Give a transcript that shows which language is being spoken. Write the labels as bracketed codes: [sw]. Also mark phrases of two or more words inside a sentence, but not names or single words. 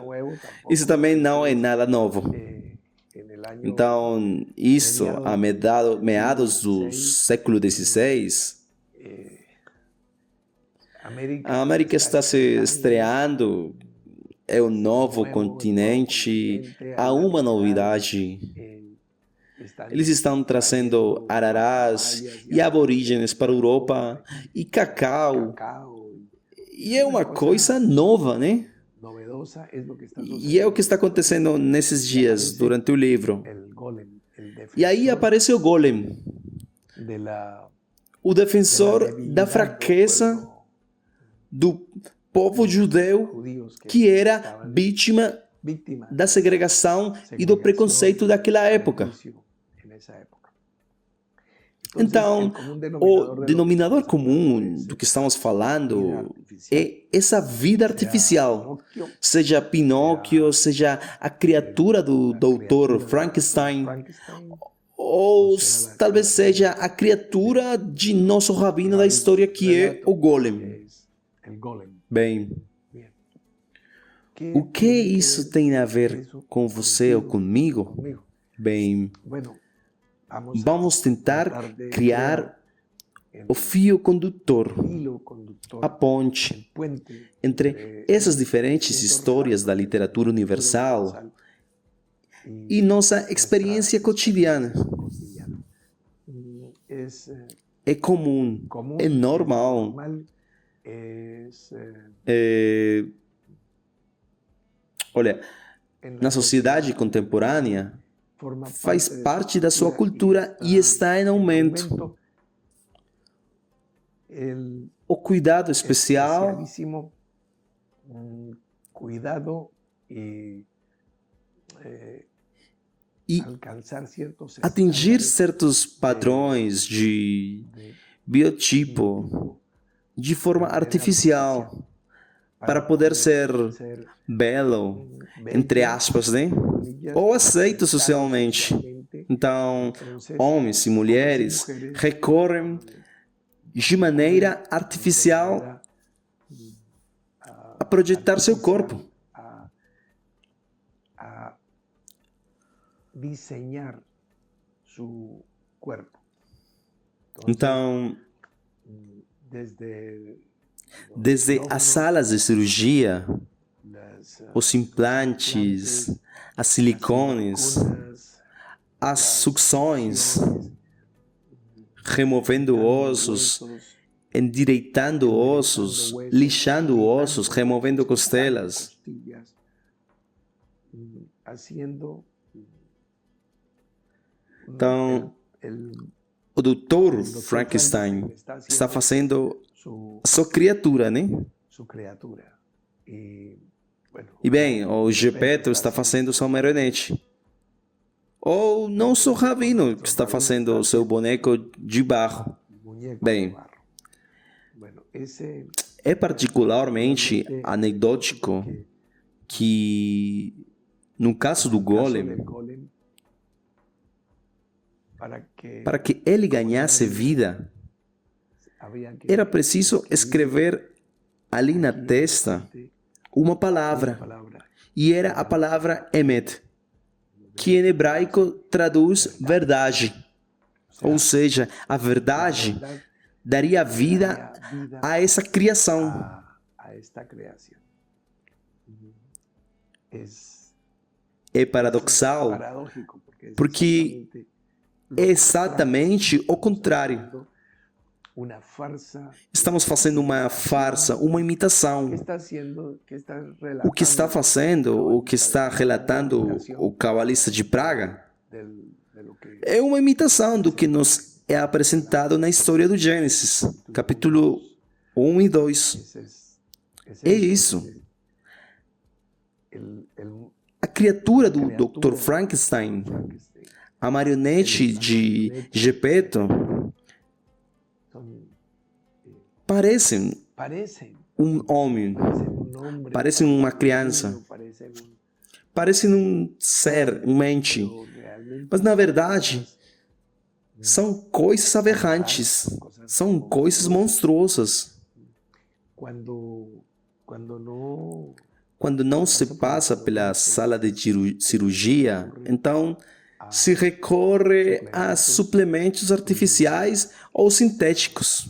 [pt] Isso também não é nada novo. Então, isso, a meados do século XVI, a América está se estreando, é um novo continente, há uma novidade. Eles estão trazendo ararás e aborígenes para a Europa, e cacau, E é uma coisa nova, né? [es] novedosa es lo que está [pt] E é o que está acontecendo nesses dias, durante o livro. [es] el golem, el [pt] E aí defensor aparece o Golem, [es] de la [pt] o defensor [es] debilidad [pt] da [es] del [pt] fraqueza [es] pueblo [pt] do povo judeu [es] judíos que era estaban [pt] vítima [es] víctimas [pt] da segregação e do preconceito daquela época. [es] juicio en esa época. [pt] Então, [es] Entonces, el común [pt] o [es] de lo que denominador estamos [pt] comum [es] hablando [pt] do que estamos falando [es] vida artificial, [pt] é essa vida [es] sea [pt] artificial. [es] Pinocchio, [pt] Seja Pinóquio, seja a criatura do [es] la [pt] doutor [es] criatura [pt] Frankenstein, [es] Frankenstein, [pt] ou talvez seja a criatura de nosso rabino da história, que é o Golem. [es] que es el golem. [pt] Bem, [es] Bien. [pt] o que [es] tiene que [pt] isso [es] ver [pt] tem a ver [es] eso [pt] com você ou [es] contigo, [pt] comigo? [es] conmigo? [pt] Bem, [es] Bueno, [pt] vamos tentar [es] tratar de [pt] criar [es] el [pt] o fio condutor, [es] hilo conductor, [pt] a ponte [es] el puente [pt] entre essas diferentes histórias da literatura universal e nossa experiência cotidiana. [es] cotidiana. Es [pt] É comum, [es] común, [pt] é normal. [es] es [pt] Olha, [es] en [pt] na sociedade contemporânea, [es] forma [pt] faz [es] de [pt] parte da sua cultura e está em [es] en [pt] aumento. [es] El [pt] O cuidado especial [es] especialísimo cuidado y [pt] e [es] alcanzar ciertos [pt] atingir [es] estándares [pt] certos padrões de [es] de biotipo [pt] tipo de forma artificial para poder ser belo, entre aspas, né? Ou aceito socialmente. Então, homens e mulheres recorrem de maneira artificial a projetar seu corpo. [es] a diseñar su cuerpo. [pt] Então, [es] Desde [pt] desde as salas de cirurgia, [es] las [pt] os implantes, as silicones, [es] vacunas, [pt] as sucções, removendo ossos, endireitando ossos, lixando ossos, removendo costelas. [es] costillas, haciendo [pt] Então, [es] el [pt] o doutor [es] Dr. Frankenstein está [pt] está [es] haciendo [pt] fazendo [es] su, [pt] a sua criatura, né? [es] su criatura. Y, bueno, [pt] E bem, o Gepeto está fazendo sua marionete. Ou não sou rabino que está fazendo o seu boneco de barro. [es] muñeco [pt] Bem. [es] de barro. Bueno, ese [pt] É particularmente anedótico que, no caso do [es] caso [pt] Golem, [es] del golem, [pt] para que ele ganhasse vida, [es] había que [pt] era preciso escrever ali na testa uma palavra, [es] palabra [pt] e era a palavra Emet, que em hebraico traduz verdade. Ou seja, a verdade daria vida a essa criação. [es] a esta creación. Es [pt] É paradoxal, [es] paradójico [pt] porque é exatamente o contrário. [es] una farsa [pt] Estamos fazendo uma farsa, uma imitação. [es] que está haciendo, que está [pt] O que está [es] relatando [pt] fazendo, o que está relatando o cabalista de Praga, [es] de lo que [pt] é uma imitação do que nos é apresentado na história do Gênesis, capítulo 1 e 2. [es] es [pt] É isso. [es] el [pt] A criatura do Dr. Frankenstein, a marionete de Gepeto, [es] son, [pt] parecem [es] parecen [pt] um homem, [es] un hombre, [pt] parecem uma criança, [es] parecen un, [pt] parecem um ser, um mente. [es] pero realmente [pt] Mas na verdade, são coisas aberrantes, são coisas monstruosas. [es] cuando no [pt] Quando não se passa pela sala de cirurgia, então se recorre a suplementos artificiais ou sintéticos,